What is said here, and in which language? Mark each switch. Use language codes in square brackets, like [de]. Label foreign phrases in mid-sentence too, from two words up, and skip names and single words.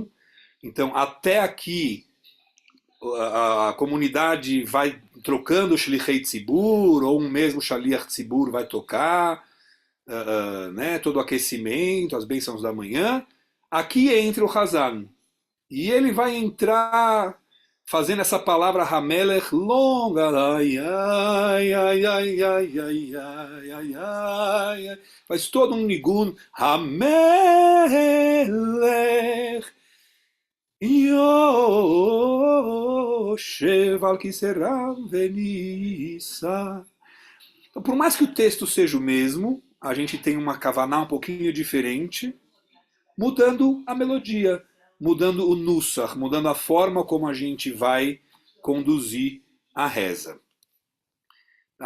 [pt] Então, até aqui, a comunidade vai trocando o [he] Shlichei Tzibur, [pt] ou um mesmo [he] Shaliach Tzibur [pt] vai tocar, né, todo o aquecimento, as bênçãos da manhã. Aqui entra o Hazan. E ele vai entrar fazendo essa palavra Hamelech longa. Ai, ai, ai, ai, ai, ai, ai, ai, ai. Faz todo um nigun. [he] Hamelech Yoshev Al-Kiseram Venissa. [pt] Então, por mais que o texto seja o mesmo, a gente tem uma kavaná um pouquinho diferente, mudando a melodia, mudando o nusach, mudando a forma como a gente vai conduzir a reza. Tá?